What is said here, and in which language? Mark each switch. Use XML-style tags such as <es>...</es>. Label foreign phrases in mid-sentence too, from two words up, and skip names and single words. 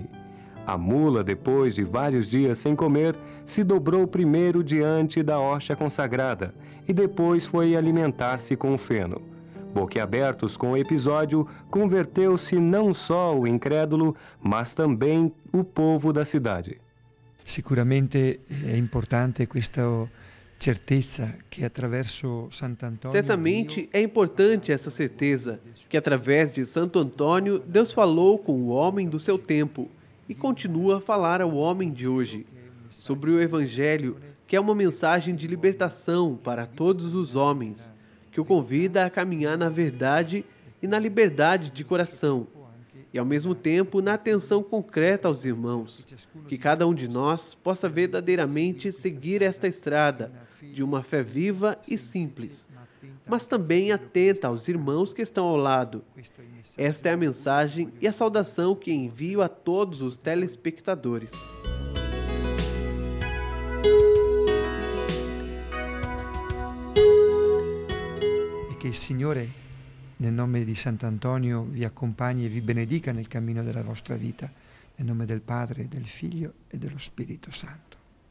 <pt>A mula, depois de vários dias sem comer, se dobrou primeiro diante da hóstia consagrada e depois foi alimentar-se com o feno. Boquiabertos com o episódio, converteu-se não só o incrédulo, mas também o povo da cidade.</pt> <it>Sicuramente é importante questa certeza que attraverso Sant'Antonio...</it> <pt>Certamente é importante essa certeza que através de Santo Antônio Deus falou com o homem do seu tempo e continua a falar ao homem de hoje sobre o Evangelho, que é uma mensagem de libertação para todos os homens, que o convida a caminhar na verdade e na liberdade de coração, e ao mesmo tempo na atenção concreta aos irmãos, que cada um de nós possa verdadeiramente seguir esta estrada de uma fé viva e simples, mas também atenta aos irmãos que estão ao lado. Esta é a mensagem e a saudação que envio a todos os telespectadores.</pt> <it>Che il Signore, nel nome di Sant'Antonio, vi accompagni e vi benedica nel cammino della vostra vita, nel nome del Padre, del Figlio e dello Spirito Santo.</it>